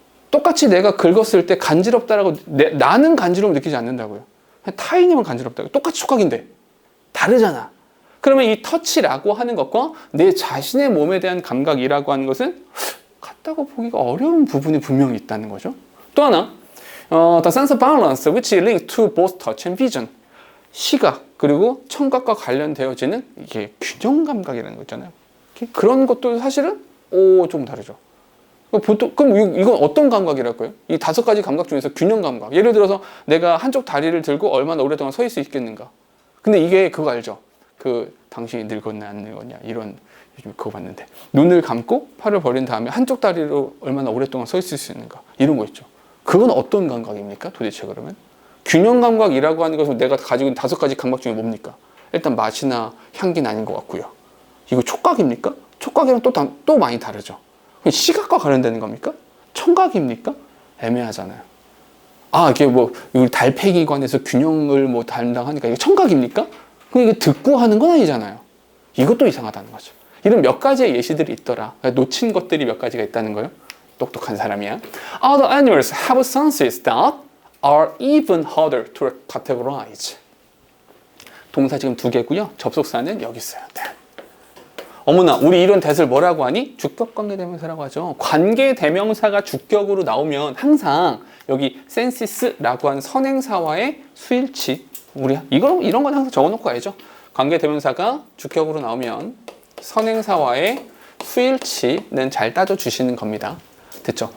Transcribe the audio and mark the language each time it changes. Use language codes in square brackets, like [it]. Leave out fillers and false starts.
[ko] 똑같이 내가 긁었을 때 간지럽다라고 나는 간지러움을 느끼지 않는다고요. 타인이면 간지럽다고. 똑같이 촉각인데 다르잖아. 그러면 이 터치라고 하는 것과 내 자신의 몸에 대한 감각이라고 하는 것은 같다고 보기가 어려운 부분이 분명히 있다는 거죠. 또 하나, [en] the sense of balance which links to both touch and vision. [ko] 시각 그리고 청각과 관련되어지는 이게 균형 감각이라는 거 있잖아요. 그런 것도 사실은 좀 다르죠. 보통 그럼 이건 어떤 감각이랄까요? 이 5가지 감각 중에서 균형 감각. 예를 들어서 내가 한쪽 다리를 들고 얼마나 오랫동안 서 있을 수 있겠는가. 근데 이게 그거 알죠? 그 당신이 늙었냐 안 늙었냐 이런 요즘 그거 봤는데 눈을 감고 팔을 벌린 다음에 한쪽 다리로 얼마나 오랫동안 서 있을 수 있는가 이런 거 있죠. 그건 어떤 감각입니까? 도대체 그러면? 균형 감각이라고 하는 것은 내가 가지고 있는 5가지 감각 중에 뭡니까? 일단 맛이나 향기는 아닌 것 같고요. 이거 촉각입니까? 촉각이랑 또 많이 다르죠. 시각과 관련되는 겁니까? 청각입니까? 애매하잖아요. 이게 뭐 달팽이관에서 균형을 뭐 담당하니까 이게 청각입니까? 그럼 이게 듣고 하는 건 아니잖아요. 이것도 이상하다는 거죠. 이런 몇 가지의 예시들이 있더라. 놓친 것들이 몇 가지가 있다는 거예요. 똑똑한 사람이야. [en] Other animals have senses that are even harder to categorize. [ko] 동사 지금 2개고요. 접속사는 여기 있어요. 네. 어머나, 우리 이런 대사를 뭐라고 하니? 주격관계대명사라고 하죠. 관계대명사가 주격으로 나오면 항상 여기 senses라고 하는 선행사와의 수일치. 이런 건 항상 적어놓고 가야죠. 관계대명사가 주격으로 나오면 선행사와의 수일치는 잘 따져주시는 겁니다. 됐죠?